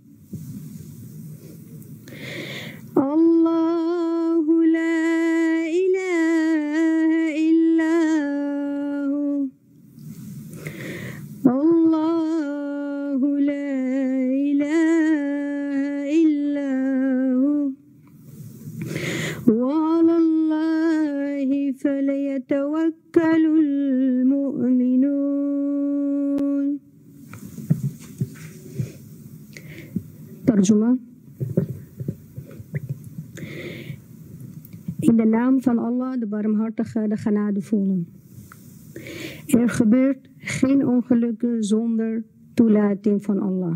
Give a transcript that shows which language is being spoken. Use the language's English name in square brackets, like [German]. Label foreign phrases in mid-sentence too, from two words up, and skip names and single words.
[Arabic] الله لا إله إلا هو الله لا إله إلا هو وعلى الله فليتوكل المؤمنون. [Urdu] Tarjuma. [Dutch] In de naam van Allah, de barmhartige, de genadevolle. Er gebeurt geen ongelukken zonder toelating van Allah.